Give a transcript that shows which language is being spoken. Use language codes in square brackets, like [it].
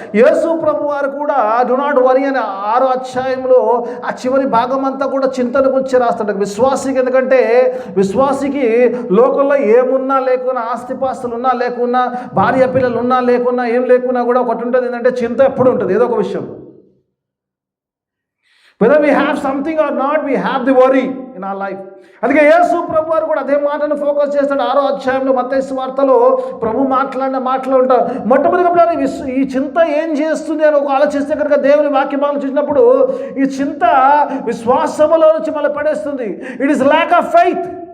[te] యేసు ప్రభు వారు కూడా [en] do not worry [te] అనే 6వ అధ్యాయంలో ఆ చివరి భాగం అంతా కూడా చింతన గురించి రాస్తాడు విశ్వాసికి. ఎందుకంటే విశ్వాసికి లోకంలో ఏమున్నా లేకున్నా, ఆస్తిపాస్తులు ఉన్నా లేకున్నా, భార్య పిల్లలు ఉన్నా లేకున్నా, ఏం లేకున్నా కూడా ఒకటి ఉంటుంది, ఏంటంటే చింత ఎప్పుడు ఉంటుంది, ఏదో ఒక విషయం. [en] whether we have something or not, we have the worry in our life. [te] అందుకే యేసు ప్రభు వారు కూడా అదే మాటను ఫోకస్ చేస్తాడు. 6వ అధ్యాయంలో మత్తయి సువార్తలో ప్రభు మాట్లాడిన మాటలు ఉంటారు. మొట్టమొదటిగా ఈ చింత ఏం చేస్తుంది అని ఒక ఆలోచిస్తే కనుక దేవుని వాక్యభాగం చూసినప్పుడు ఈ చింత విశ్వాసములో నుంచి మళ్ళీ పడేస్తుంది. [en] It is lack of faith.